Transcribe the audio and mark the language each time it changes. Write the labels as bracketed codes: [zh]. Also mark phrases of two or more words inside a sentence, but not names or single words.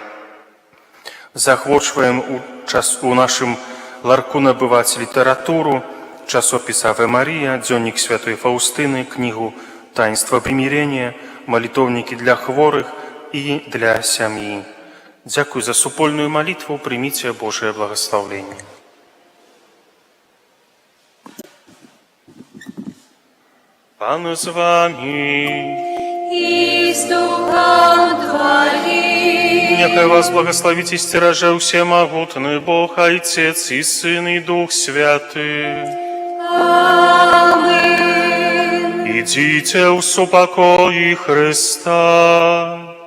[be] Заахвочваем у нашым ларку набываць літаратуру, часопіс «Аве Марія», дзённік святой Фаўстыны, кнігу «Таинство примирения», молитовники для хворых и для сям'і. Дзякуй за супольную молитву, [ru] примите Божие благословение. [be] Пан з вами. [ru] И с Духом Твоим. Нехай вас благословит и стережет всемогутный Бог, Отец и Сын и Дух Святый. Амин. Идите в супокои Христа.